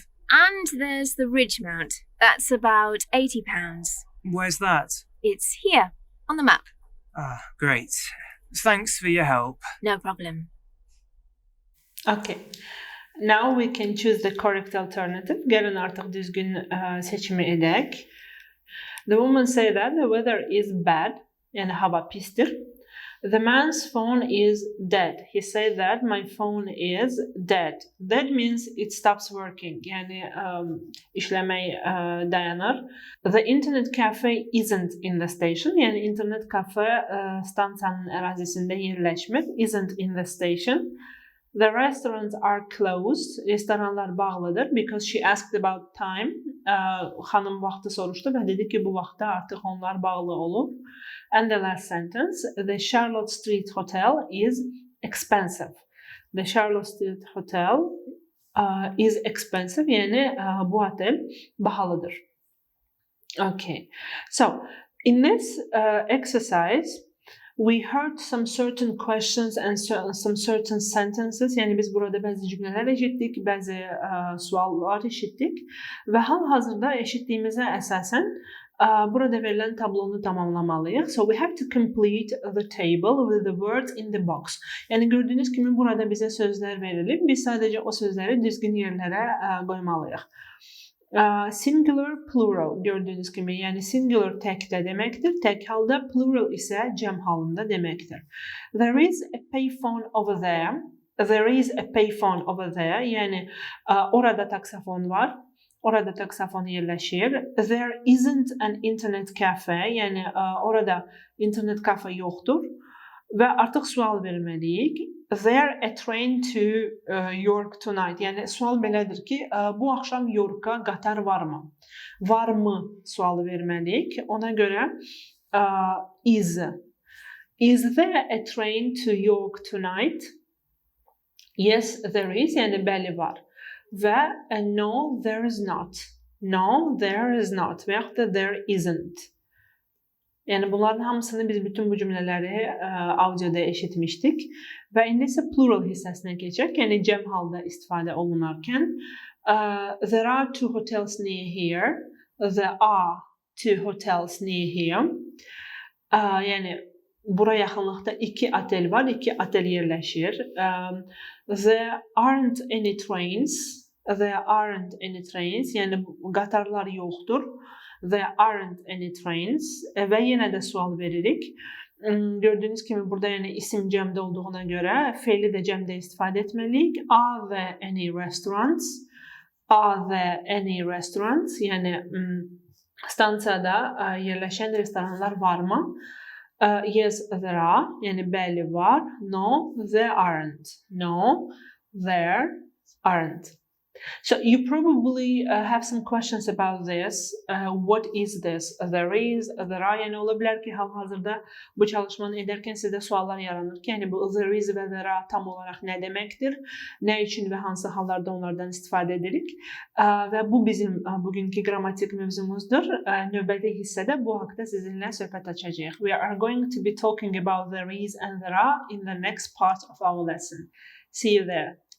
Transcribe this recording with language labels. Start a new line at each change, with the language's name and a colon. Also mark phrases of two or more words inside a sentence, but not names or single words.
English: And there's the Ridgemount, that's about £80. Where's that? It's here, on the map. Ah, great. Thanks for your help. No problem. Okay. Now we can choose the correct alternative.
Azerbaijani: Gəlin artıq düzgün seçimi edək.
English: The woman said that the weather is bad,
Azerbaijani: yəni hava pisdir.
English: The man's phone is dead. He said that my phone is dead. That means it stops working.
Azerbaijani: Yəni işləmək dayanır.
English: The internet cafe isn't in the station.
Azerbaijani: Yəni internet kafe stansiyanın ərazisində yerləşmir.
English: Isn't in the station. The restaurants are closed.
Azerbaijani: Restoranlar bağlıdır.
English: Because she asked about time.
Azerbaijani: Xanım vaxtı soruşdu və dedi ki bu vaxtda artıq onlar bağlı olub.
English: And the last sentence, the Charlotte Street Hotel is expensive. The Charlotte Street Hotel is expensive.
Azerbaijani: Yəni bu otel bahalıdır.
English: Okay. So, in this exercise, we heard some certain questions and some certain sentences.
Azerbaijani: Yəni biz burada bəzi cümlələr eşitdik, bəzi suallar eşitdik və hal-hazırda eşitdiyimizə əsasən burada verilən tablonu tamamlamalıyıq.
English: So we have to complete the table with the words in the box.
Azerbaijani: Yəni gördüyünüz kimi burada bizə sözlər verilib. Biz sadəcə o sözləri düzgün yerlərə qoymalıyıq.
English: Singular, plural
Azerbaijani: gördüyünüz kimi, yəni singular təkdə deməkdir, tək halda, plural isə cəm halında deməkdir.
English: There is a payphone over there. There is a payphone over there,
Azerbaijani: yəni orada taksafon var. Orada taksafon yerləşir.
English: There isn't an internet cafe.
Azerbaijani: Yəni orada internet kafe yoxdur. Və artıq sual verməliyik.
English: There a train to York tonight.
Azerbaijani: Yəni sual belədir ki, bu axşam Yorka qatar varmı? Varmı sualı verməliyik. Ona görə is.
English: Is there a train to York tonight? Yes, there is.
Azerbaijani: Yəni bəli var.
English: Və no, there is not. No, there is not.
Azerbaijani: Və yaxud da
English: there isn't.
Azerbaijani: Yəni bunların hamısını biz bütün bu cümlələri audioda eşitmişdik. Və indi isə plural hissəsinə keçək. Yəni cəm halda istifadə olunarkən
English: there are two hotels near here. There are two hotels near here.
Azerbaijani: Yəni bura yaxınlıqda 2 otel var, 2 otel yerləşir.
English: There aren't any trains. There aren't any trains.
Azerbaijani: Yəni qatarlar yoxdur.
English: There aren't any trains.
Azerbaijani: Və yenə də sual veririk. Gördüyünüz kimi burada yəni isim cəmdə olduğuna görə feili də cəmdə istifadə etməliyik.
English: Are there any restaurants? Are there any restaurants?
Azerbaijani: Yəni stansiyada yerləşən restoranlar varmı?
English: Yes, there are.
Azerbaijani: Yəni bəli var.
English: No, there aren't. No, there aren't. So you probably have some questions about this. What is this? There is, there are.
Azerbaijani: Yəni ola bilər ki, hal-hazırda bu çalışmanı edərkən sizdə suallar yaranır ki, yəni bu
English: there is
Azerbaijani: və
English: there are
Azerbaijani: tam olaraq nə deməkdir? Nə üçün və hansı hallarda onlardan istifadə edirik? Və bu bizim bugünkü qrammatik mövzumuzdur. Növbəti hissədə bu haqda sizinlə söhbət açacağıq.
English: We are going to be talking about there is and there are in the next part of our lesson. See you there.